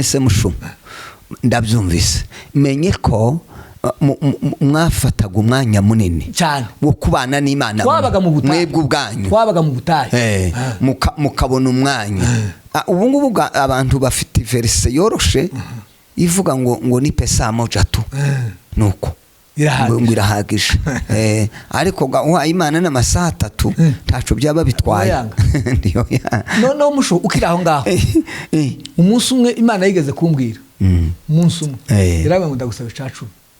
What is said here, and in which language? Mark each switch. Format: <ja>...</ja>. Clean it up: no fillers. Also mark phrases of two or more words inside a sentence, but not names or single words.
<rw>se mushuma ndabyumvise, menye ko mwafataga umwanya munini cyane wo kubana n'Imana, mwebwe ubwanyu twabaga mu butayu mukabona umwanya. Ubu ngubu abantu bafite verse yoroshe ivuga ngo</rw> <sw>ni pesa moja tu,</sw> <rw>nuko irahagije. Ariko uhaye Imana n'amasaha 3 ntaco byaba bitwaye. no musho ukiraho ngaho umunsi umwe Imana yigeze kumbwira, umunsi umwe irabe ngo ndagusaba icacumi.</rw>